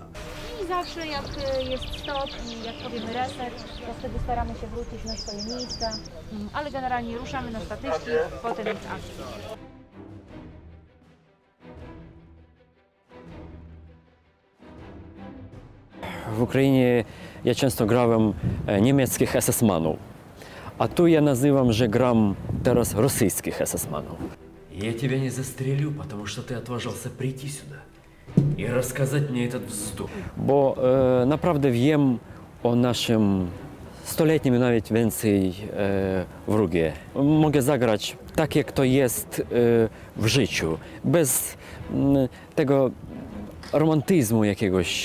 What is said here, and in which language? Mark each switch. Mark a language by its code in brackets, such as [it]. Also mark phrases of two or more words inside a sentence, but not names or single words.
[pl] I zawsze jak jest stop i jak powiemy reset, to wtedy staramy się wrócić na swoje miejsca, ale generalnie ruszamy na statyczki, potem jest akcja. W Ukrainie ja często grałem niemieckich SS-manów, a tu ja nazywam, że gram teraz rosyjskich SS-manów. [ru] Я тебя не застрелю, потому что ты отважился прийти сюда и рассказать мне этот wzdór. [pl] Bo naprawdę wiem o naszym stuletnim, nawet więcej wrogie. Mogę zagrać tak, jak to jest w życiu, bez tego romantyzmu jakiegoś.